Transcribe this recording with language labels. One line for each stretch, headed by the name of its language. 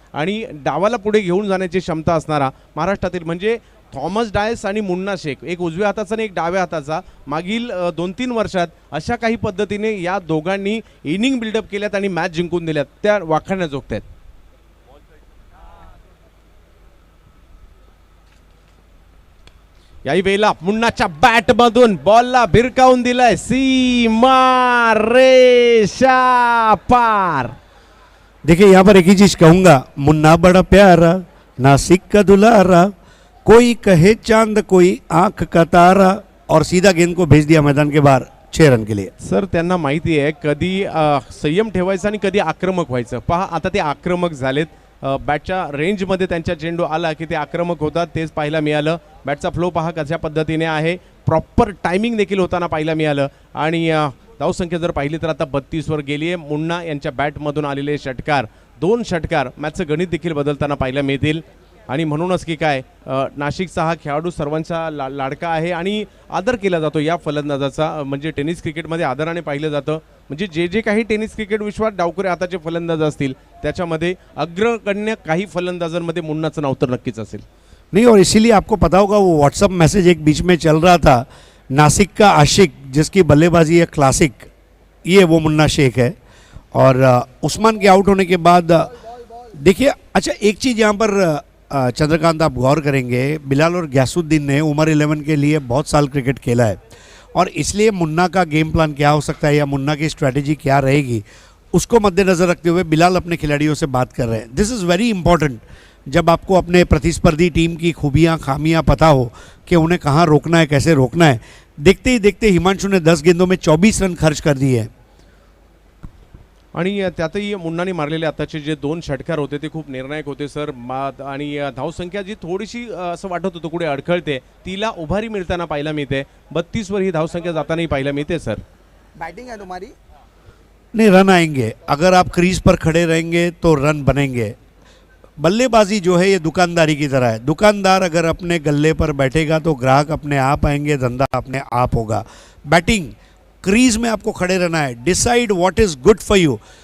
Marathi: आणि डावाला पुढे घेऊन जाण्याची क्षमता असणारा महाराष्ट्रातील म्हणजे थॉमस डायस आणि मुन्ना शेख, एक उजव्या हाताचा आणि एक डाव्या हाताचा, मागील 2-3 वर्षात अशा काही पद्धतीने या दोघांनी इनिंग बिल्डअप केल्यात आणि मॅच जिंकून दिल्यात, त्या वाखाणण्याजोगत्या आहेत. याही वेळेला मुन्नाच्या बॅट मधून बॉलला भिरकावून दिलाय सीमा रेषा पार.
Hindi: देखिए यहाँ पर एक ही चीज कहूंगा, मुन्ना बड़ा प्यारा नासिक का दुलारा, कोई कहे चांद कोई आंख का तारा, और सीधा गेंद को भेज दिया मैदान के बाहर 6 रन के लिए.
Marathi: सर त्यांना माहिती आहे कधी संयम ठेवायचा आणि कधी आक्रमक व्हायचं. पहा आता ते आक्रमक झालेत. बॅटच्या रेंजमध्ये त्यांच्या चेंडू आला की ते आक्रमक होतात, तेच पाहायला मिळालं. बॅटचा फ्लो पहा कशा पद्धतीने आहे, प्रॉपर टायमिंग देखील होताना पाहायला मिळालं. आणि धावसंख्या जर पाहिली तर आता 32वर गेली आहे. मुन्ना यांच्या बॅटमधून आलेले षटकार, 2 षटकार मॅचचं गणित देखील बदलताना पाहायला मिळतील. आणि म्हणूनच की काय नाशिकचा हा खेळाडू सर्वांचा लाडका आहे आणि आदर केला जातो या फलंदाजाचा. म्हणजे टेनिस क्रिकेटमध्ये आदराने पाहिलं जातं. म्हणजे जे जे काही टेनिस क्रिकेट विश्वात डावखुरे हाताचे फलंदाज असतील त्याच्यामध्ये अग्रगण्य काही फलंदाजांमध्ये मुन्नाचं नाव तर नक्कीच असेल.
Hindi: नहीं, और इसीलिए आपको पता होगा वो व्हाट्सअप मैसेज एक बीच में चल रहा था, नासिक का आशिक जिसकी बल्लेबाजी है क्लासिक, ये वो मुन्ना शेख है. और उस्मान के आउट होने के बाद देखिए, अच्छा एक चीज़ यहाँ पर चंद्रकांत आप गौर करेंगे, बिलाल और गयासुद्दीन ने उमर 11 के लिए बहुत साल क्रिकेट खेला है, और इसलिए मुन्ना का गेम प्लान क्या हो सकता है या मुन्ना की स्ट्रैटेजी क्या रहेगी उसको मद्देनज़र रखते हुए बिलाल अपने खिलाड़ियों से बात कर रहे हैं.
English: This is very important.
Hindi: जब आपको अपने प्रतिस्पर्धी टीम की खूबियां खामियां पता हो कि उन्हें कहाँ रोकना है, कैसे रोकना है. देखते ही देखते हिमांशु ने 10 गेंदों में 24 रन खर्च कर दिए हैं.
Marathi: आणि त्यातही मुन्नाने मारलेले आताचे जे 2 षटकार होते ते खूप निर्णायक होते सर. आणि धावसंख्या जी थोडीशी असं वाटत होतं कुठे अडखळते, तिला उभारी मिळताना पाहायला मिळते. 32वर ही धावसंख्या जातानाही पाहायला मिळते सर.
Hindi: बैटिंग है तुम्हारी? नहीं, रन आएंगे. अगर आप क्रीज पर खड़े रहेंगे तो रन बनेंगे. बल्लेबाजी जो है ये दुकानदारी की तरह है. दुकानदार अगर अपने गल्ले पर बैठेगा तो ग्राहक अपने आप आएंगे, धंधा अपने आप होगा. बैटिंग क्रीज में आपको खड़े रहना है.
English: Decide what is good for you.